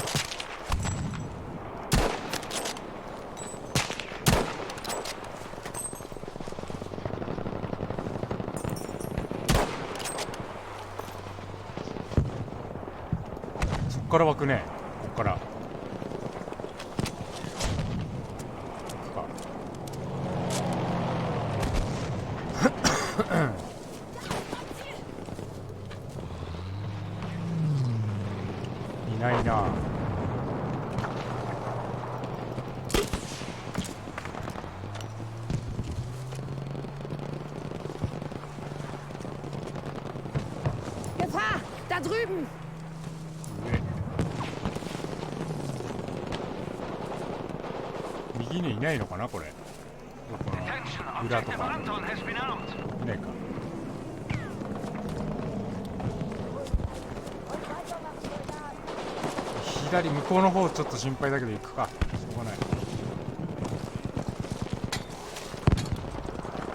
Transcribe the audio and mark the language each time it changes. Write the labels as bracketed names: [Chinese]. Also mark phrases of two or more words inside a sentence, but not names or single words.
[Japanese] そっから湧くね。こっから。いないな。 [German] Gefahr! Da drüben! [Japanese] 右にいないのかなこれ。どこの裏とかいないか。左向こうの方ちょっと心配だけど行くか。しょうがない。